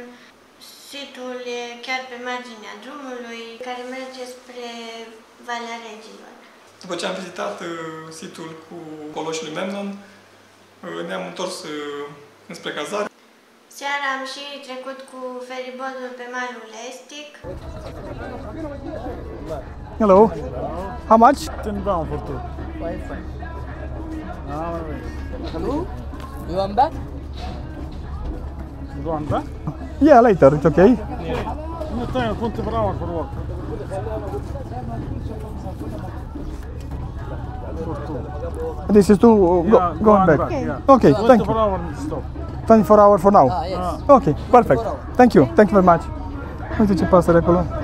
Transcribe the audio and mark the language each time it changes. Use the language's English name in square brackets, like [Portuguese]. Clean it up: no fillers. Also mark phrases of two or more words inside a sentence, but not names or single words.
[Romanian] Situl e chiar pe marginea drumului care merge spre Valea Regilor. După ce am vizitat situl cu Coloșii lui Memnon, ne-am întors înspre cazare. Seara am și trecut cu feribotul pe malul estic. [English] Hello. How much? 10 pounds for two. Hello? You want back? You want that? Yeah, later. It's okay. No time, 24 hours for work. For two. This is to Yeah, going back. Okay. Yeah. Okay, thank 24 you. hours stop. 24 hours for now. yes. Okay, perfect. Thank you. Thank you very much. [Romanian] Uite ce pasăre acolo.